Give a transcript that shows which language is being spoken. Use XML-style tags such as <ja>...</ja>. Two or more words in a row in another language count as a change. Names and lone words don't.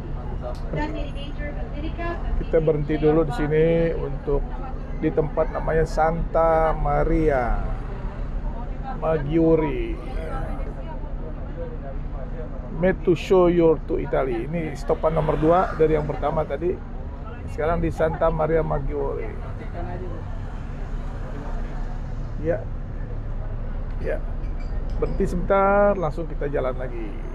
<id>San Mary Major Basilica. Kita berhenti dulu di sini untuk di tempat namanya Santa Maria Maggiore.</id> <en>Made to show your to Italy.</en> <id>Ini stopan nomor 2 dari yang pertama tadi. Sekarang di Santa Maria Maggiore. Ya. Ya. Berhenti sebentar, langsung kita jalan lagi.</id>